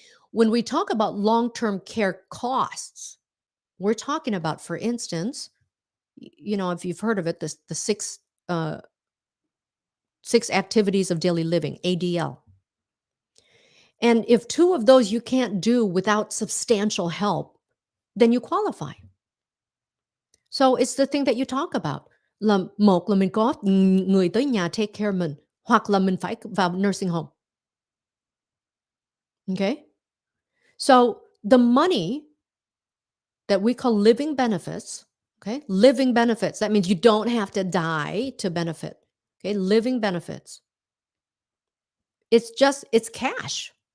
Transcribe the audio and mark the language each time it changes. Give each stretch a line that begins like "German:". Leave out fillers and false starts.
English: When we talk about long-term care costs, we're talking about, for instance, if you've heard of it, the six activities of daily living, ADL. And if two of those you can't do without substantial help, then you qualify. So it's the thing that you talk about.
Vietnamese: Một là mình có người tới nhà take care mình, hoặc là mình phải vào nursing home.
English: Okay? So the money that we call living benefits, okay? Living benefits, that means you don't have to die to benefit. Okay? Living benefits. It's cash.